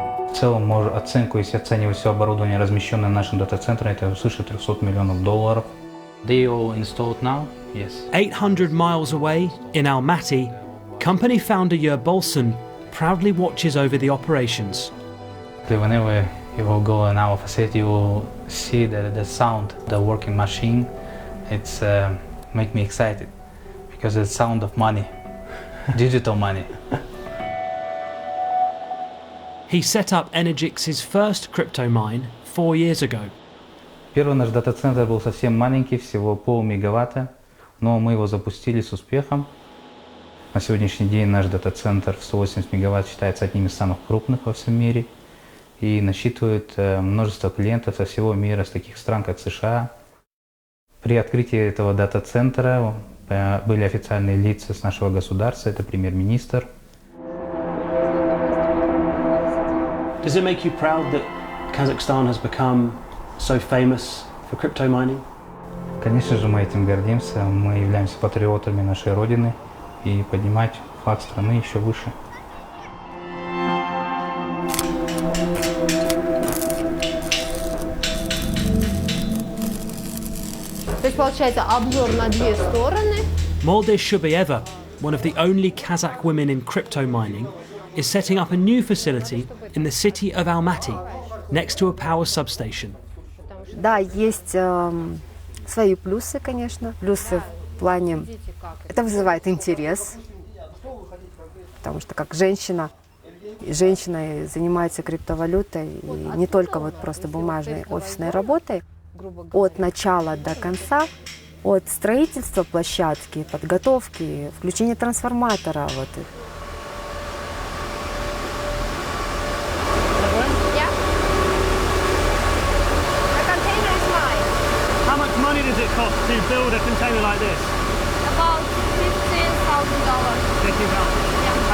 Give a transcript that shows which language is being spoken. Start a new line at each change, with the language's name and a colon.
Russian: В целом, оценку, если оценивать все оборудование, размещенное в нашем дата-центре, это свыше $300 миллионов.
English: They all installed now? Yes. 800 miles away, in Almaty, company founder Yer Bolson proudly watches over the operations. Whenever you will go in our facility, you will see the sound, the working machine. It's make me excited because it's the sound of money, digital money. He set up Energix's first crypto mine 4 years ago.
Russian: Первый наш дата-центр был совсем маленький, всего полмегаватта, но мы его запустили с успехом. На сегодняшний день наш дата-центр в 180 мегаватт считается одним из самых крупных во всем мире и насчитывает множество клиентов со всего мира, с таких стран, как США. При открытии этого дата-центра были официальные лица с нашего государства, это премьер-министр.
English: Does it make you proud that Kazakhstan has become so famous for crypto mining?
Russian: Конечно же, мы этим гордимся. Мы являемся патриотами нашей Родины и поднимать флаг страны еще выше. То есть получается обзор на две стороны.
English: Moldiz Shubayeva, one of the only Kazakh women in crypto mining, is setting up a new facility in the city of Almaty, next to a power substation.
Russian: Да, есть свои плюсы, конечно. Плюсы в плане, это вызывает интерес, потому что как женщина занимается криптовалютой, и не только вот просто бумажной офисной работой. От начала до конца, от строительства площадки, подготовки, включения трансформатора. Вот.
English: How much money does it cost to build a container like this? About $15,000. Yeah.